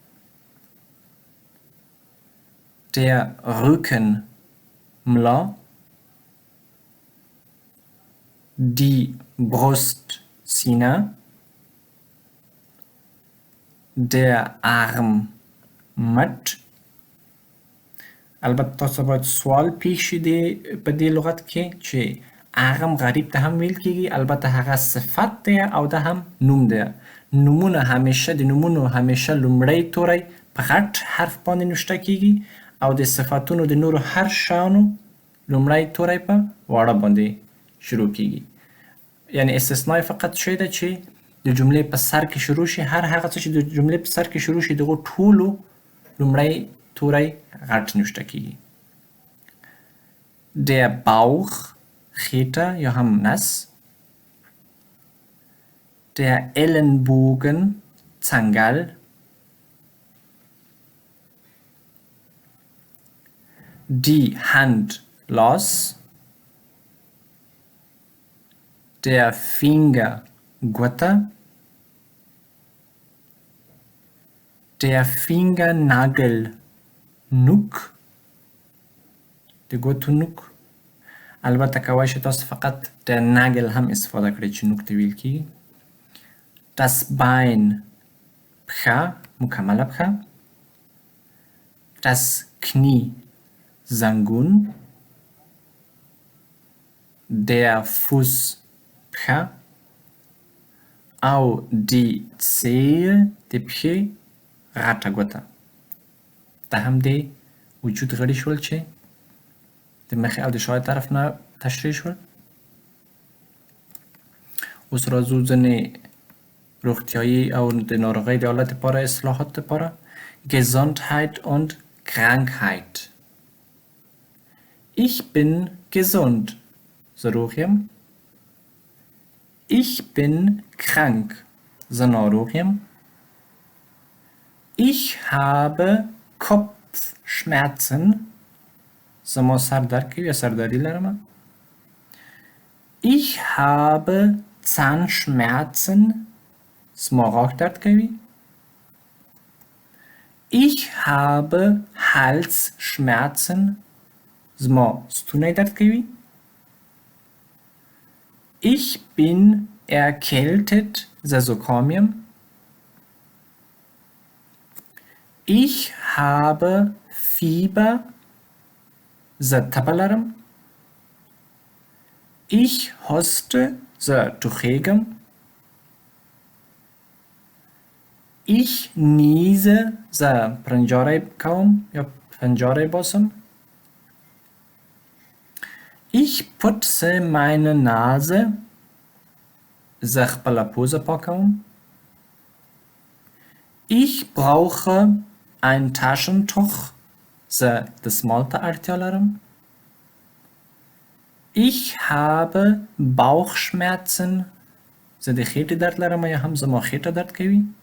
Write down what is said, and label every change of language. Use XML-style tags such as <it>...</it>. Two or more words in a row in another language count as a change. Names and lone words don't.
<de>Der Rücken, Mla. Die Brust, Sina. Der Arm, Mat.</de> <ps>البته تاسو باید سوال پیش دی په دې لغت کې چې ارم غریب ته هم ویل کیږي. البته هغه صفت دی او ده هم نوم دی. نومونه همیشه د نومونو همیشه لومړی توری په غټ حرف باندې نوشته کیږي او د صفتونو د نورو هر شانو لومړی توری په واړه باندې شروع کیږي. یعنی استثناء فقط شی ده چې د جملې په سر کې شروع شي. هر هغه څه چې د جملې په سر کې شروع شي دغه ټولو لومړی توری غټ نوشته کیږي.</ps> <de>Der Bauch, Cheta, ja هم نس. Der Ellenbogen, Zangal. Die Hand, Los. Der Finger, Guata. Der Fingernagel, Nuk.</de> <ps>د ګوتو نوک. البته کوای شي تاسو فقط د ناگل هم استفاده کړئ چې نوک ته ویل کیږي.</ps> <de>Das Bein,</de> <ps>پښه، مکمله پښه.</ps> <de>Das Knie, زنګون. Der Fuß,</de> <ps>پښه.</ps> <de>او die Zehe,</de> <ps>د پښې غټه ګوته. دا هم د وجود غړي شول چې د مخې او د شا طرف نه تشریح شول. اوس راځو ځینې روغتیایي او د ناروغۍ د حالت لپاره اصلاحات لپاره.</ps> <de>Gesundheit und Krankheit. Ich bin gesund.</de> <ps>زه روغ یم.</ps> <de>Ich bin krank.</de> <ps>زه ناروغ یم.</ps> <de>Ich habe Kopfschmerzen.</de> <ps>زما سر درد کوي یا سردردی لرم.</ps> <de>Ich habe Zahnschmerzen.</de> <ps>زما غاښ درد کوي.</ps> <de>Ich habe Halsschmerzen.</de> <ps>زما ستونی درد کوي.</ps> <de>Ich bin erkältet.</de> <ps>زه زکام یم.</ps> <de>Ich habe Fieber.</de> <ps>زه تبه لرم.</ps> <de>Ich hoste.</de> <ps>زه ټوخیږم.</ps> <de>Ich niese.</de> <ps>زه پرنجاری کوم یا پنجاری باسم.</ps> <de>Ich putze meine Nase.</de> <ps>زه خپله پوزه پاکوم.</ps> <de>Ich brauche ein Taschentuch.</de> <ps>زه دستمال ته اړتیا لرم.</ps> <de>Ich habe Bauchschmerzen.</de> <ps>زه د خېټې درد لرم یا هم زما خېټه درد کوي.</ps>